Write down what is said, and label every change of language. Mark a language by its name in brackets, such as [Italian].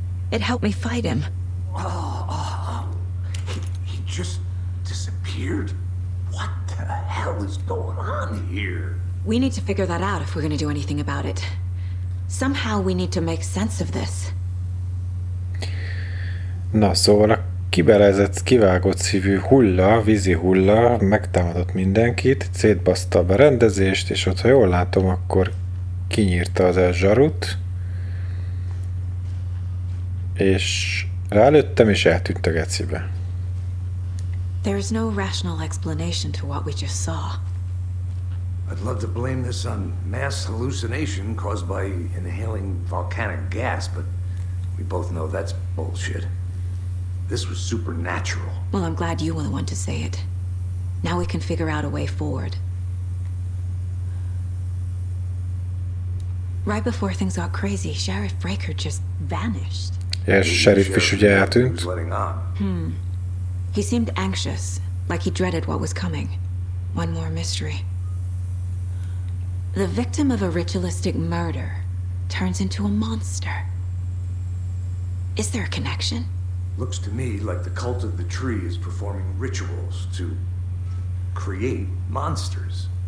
[English] It helped me fight him. He just disappeared? What the hell is going on here? We need to figure that out if we're gonna do anything about it. Somehow we need to make sense of this. [Hungarian] Na, szóval a kibelezett, kivágott szívű hulla, vízi hulla megtámadott mindenkit, szétbaszta a berendezést, és ott, ha jól látom, akkor kinyírta az elzsarut, és rálőttem, és eltűnt a gecibe. [English] There's no rational explanation to what we just saw. I'd love to blame this on mass hallucination caused by inhaling volcanic gas, but we both know that's bullshit. This was supernatural. Well, I'm glad you were the one to say it. Now we can figure out a way forward. Right before things got crazy, Sheriff Breaker just vanished. [Hungarian] És sheriff is ugye eltűnt. [English] He seemed anxious, like he dreaded what was coming. One more mystery. The victim of a ritualistic murder turns into a monster. Is there a connection? Looks to me like the cult of the tree is performing rituals to create monsters.